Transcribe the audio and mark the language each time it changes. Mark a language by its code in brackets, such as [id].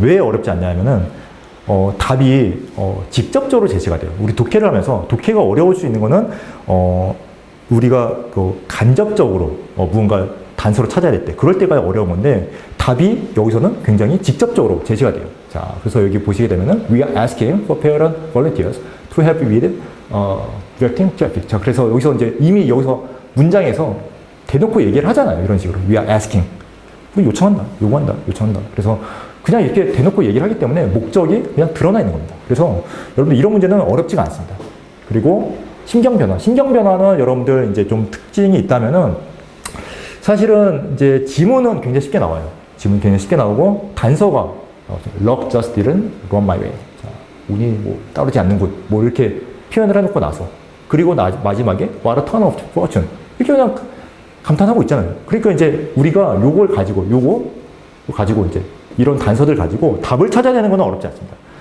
[ko] 왜 어렵지 않냐면은, 답이, 직접적으로 제시가 돼요. 우리 독해를 하면서 독해가 어려울 수 있는 거는, 우리가 간접적으로 무언가 단서로 찾아야 될 때, 그럴 때가 어려운 건데, 답이 여기서는 굉장히 직접적으로 제시가 돼요. 자, 그래서 여기 보시게 되면은, [en] we are asking for parent volunteers to help with, directing traffic. [ko] 자, 그래서 여기서 이제 이미 여기서 문장에서 대놓고 얘기를 하잖아요. 이런 식으로. [en] We are asking. [ko] 요청한다. 요구한다. 요청한다. 그래서 그냥 이렇게 대놓고 얘기를 하기 때문에 목적이 그냥 드러나 있는 겁니다. 그래서 여러분들 이런 문제는 어렵지가 않습니다. 그리고 신경 변화는 여러분들 이제 좀 특징이 있다면은 사실은 이제 지문은 굉장히 쉽게 나와요. 지문 굉장히 쉽게 나오고 단서가 [en] luck just didn't run my way. [ko] 자, 운이 뭐 따르지 않는 곳, 뭐 이렇게 표현을 해놓고 나서 그리고 마지막에 [en] what a turn of fortune [ko] 이렇게 그냥 감탄하고 있잖아요. 그러니까 이제 우리가 요거 가지고 이제 이런 단서들 가지고 답을 찾아야 되는 건 어렵지 않습니다.